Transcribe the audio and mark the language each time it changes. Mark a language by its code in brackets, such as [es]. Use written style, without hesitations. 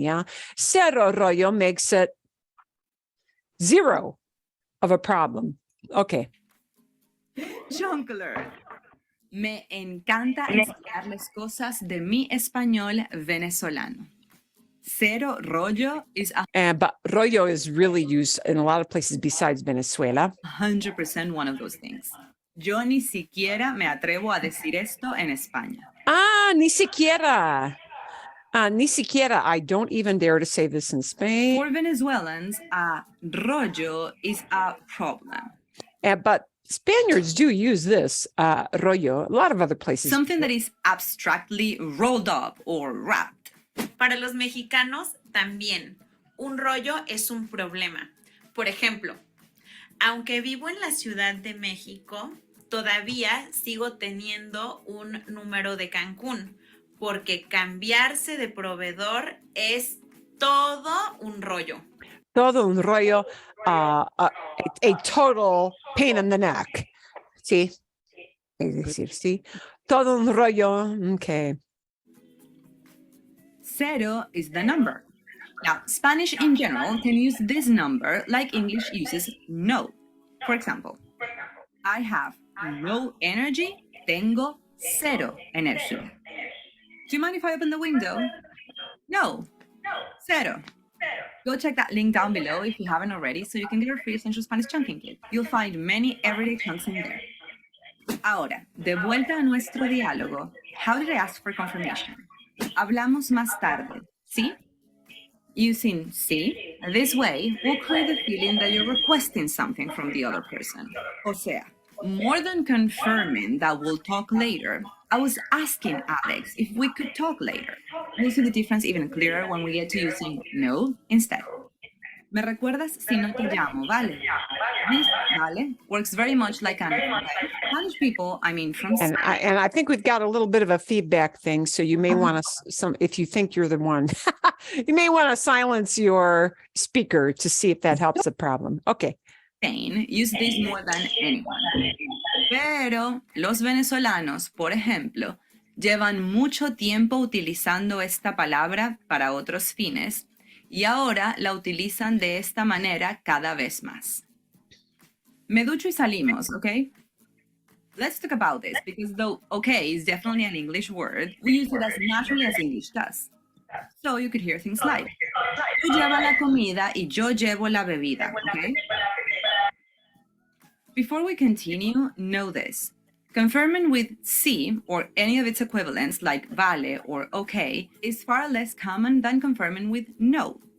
[en] Yeah, cero rollo makes it zero of a problem. Okay. Jongleur. [es] Me encanta enseñarles cosas de mi español venezolano. [en] Cero rollo is but rollo is really used in a lot of places besides Venezuela. 100% one of those things. [es] Yo ni siquiera me atrevo a decir esto en España. Ni siquiera. Ni siquiera. [en] I don't even dare to say this in Spain. For Venezuelans, rollo is a problem. But Spaniards do use this, rollo, a lot of other places. Something that is abstractly rolled up or wrapped. [es] Para los mexicanos también, un rollo es un problema. Por ejemplo, aunque vivo en la Ciudad de México, todavía sigo teniendo un número de Cancún, porque cambiarse de proveedor es todo un rollo. Todo un rollo, [en] a total pain in the neck. [es] Sí. Es decir, sí. Todo un rollo. Okay. [en] Cero is the number. Now, Spanish in general can use this number like English uses no. For example, I have no energy, [es] tengo cero energía. [en] Do you mind if I open the window? No, cero. Go check that link down below if you haven't already so you can get our free Essential Spanish Chunking Kit. You'll find many everyday chunks in there. [es] Ahora, de vuelta a nuestro diálogo. [en] How did I ask for confirmation? [es] Hablamos más tarde, ¿sí? [en] Using sí, this way will create the feeling that you're requesting something from the other person. [es] O sea, [en] more than confirming that we'll talk later, I was asking Alex if we could talk later. We'll see the difference even clearer when we get to using no instead. [es] ¿Me recuerdas si no te llamo, vale? [en] This vale works very much like an Spanish people, I mean from And I think we've got a little bit of a feedback thing. So you may want to, if you think you're the one, you may want to silence your speaker to see if that helps the problem. Okay. Spain use this more than anyone. [es] Pero los venezolanos, por ejemplo, llevan mucho tiempo utilizando esta palabra para otros fines y ahora la utilizan de esta manera cada vez más. Me ducho y salimos, okay? [en] Let's talk about this because though okay is definitely an English word, we use it as naturally as English does. So you could hear things like, [es] tú llevas la comida y yo llevo la bebida, [en] okay? Before we continue, know this. Confirming with sí or any of its equivalents like vale or okay is far less common than confirming with no.